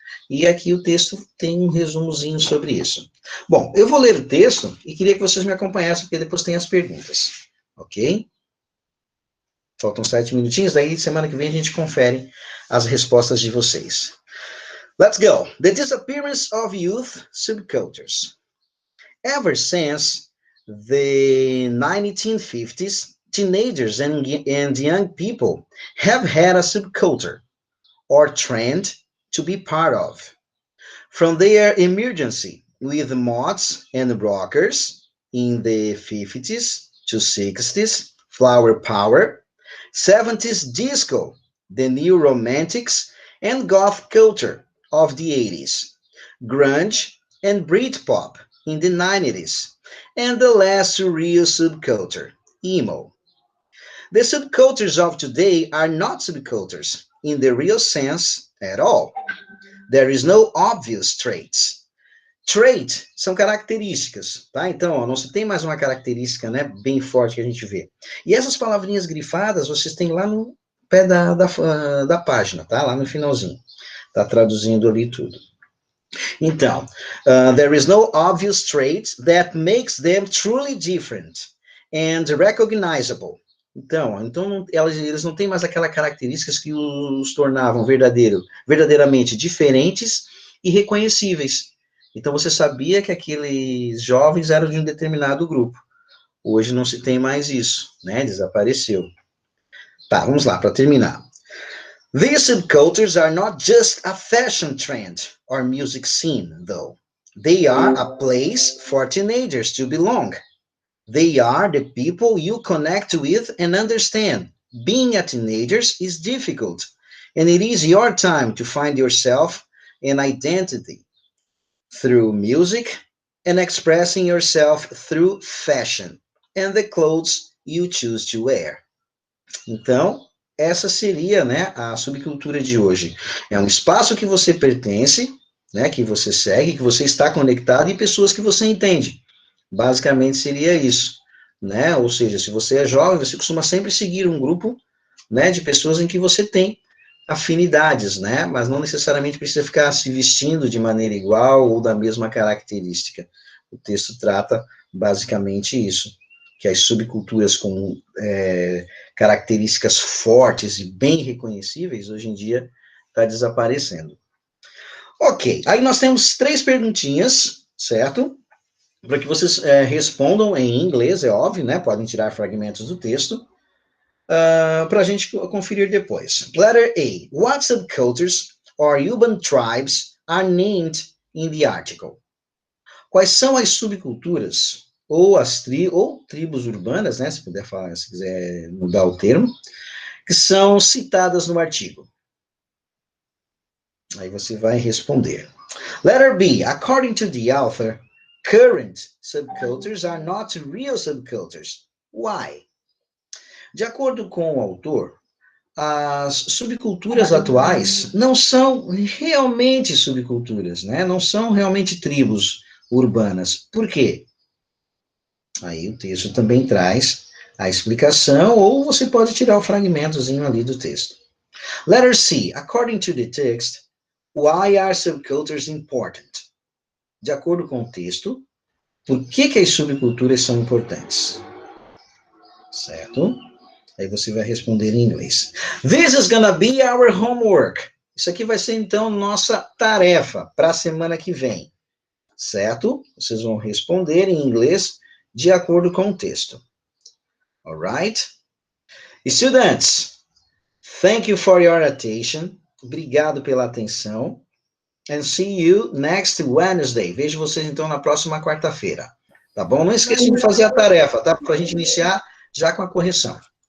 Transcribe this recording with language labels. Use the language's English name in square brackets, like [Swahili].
[Portuguese] E aqui o texto tem um resumozinho sobre isso. Bom, eu vou ler o texto e queria que vocês me acompanhassem, porque depois tem as perguntas. ok? Faltam 7 minutinhos, daí semana que vem a gente confere as respostas de vocês. [English] Let's go. The disappearance of youth subcultures. Ever since the 1950s, teenagers and young people have had a subculture or trend to be part of. From their emergence with mods and rockers in the 50s to 60s, flower power, 70s disco, the new romantics, and goth culture of the 80s, grunge and Britpop in the 90s, and the last real subculture, emo. The subcultures of today are not subcultures in the real sense at all. There is no obvious traits. [Portuguese] Trait são características, tá? Então, ó, não se tem mais uma característica, né, bem forte que a gente vê. E essas palavrinhas grifadas, vocês têm lá no pé da página, tá? Lá no finalzinho. Tá traduzindo ali tudo. Então, [English] there is no obvious trait that makes them truly different and recognizable. [Portuguese] Então eles não têm mais aquelas características que os tornavam verdadeiramente diferentes e reconhecíveis. Então, você sabia que aqueles jovens eram de um determinado grupo. Hoje não se tem mais isso, né? Desapareceu. Tá, vamos lá, para terminar. [English] These subcultures are not just a fashion trend or music scene, though. They are a place for teenagers to belong. They are the people you connect with and understand. Being a teenager is difficult, and it is your time to find yourself an identity through music and expressing yourself through fashion and the clothes you choose to wear. [Portuguese] Então, essa seria, né, a subcultura de hoje. É um espaço que você pertence, né, que você segue, que você está conectado e pessoas que você entende. Basicamente seria isso, né? Ou seja, se você é jovem, você costuma sempre seguir um grupo, né, de pessoas em que você tem afinidades, né? Mas não necessariamente precisa ficar se vestindo de maneira igual ou da mesma característica. O texto trata basicamente isso, que as subculturas com características fortes e bem reconhecíveis, hoje em dia, está desaparecendo. Ok, aí nós temos 3 perguntinhas, certo? Para que vocês respondam em inglês, é óbvio, né? Podem tirar fragmentos do texto, para a gente conferir depois. [English] Letter A. What subcultures or urban tribes are named in the article? [Portuguese] Quais são as subculturas ou tribos urbanas, né? Se puder falar, se quiser mudar o termo, que são citadas no artigo. Aí você vai responder. [English] Letter B. According to the author, current subcultures are not real subcultures. Why? [Portuguese] De acordo com o autor, as subculturas atuais não são realmente subculturas, né? Não são realmente tribos urbanas. Por quê? Aí o texto também traz a explicação, ou você pode tirar o fragmentozinho ali do texto. [English] Letter C. According to the text, why are subcultures important? [Portuguese] De acordo com o texto, por que as subculturas são importantes? Certo? Aí você vai responder em inglês. [English] This is gonna be our homework. [Portuguese] Isso aqui vai ser, então, nossa tarefa para a semana que vem. Certo? Vocês vão responder em inglês de acordo com o texto. [English] Alright? Students, thank you for your attention. [Portuguese] Obrigado pela atenção. [English] And see you next Wednesday. [Portuguese] Vejo vocês, então, na próxima quarta-feira. Tá bom? Não esqueçam de fazer a tarefa, tá? Para a gente iniciar já com a correção.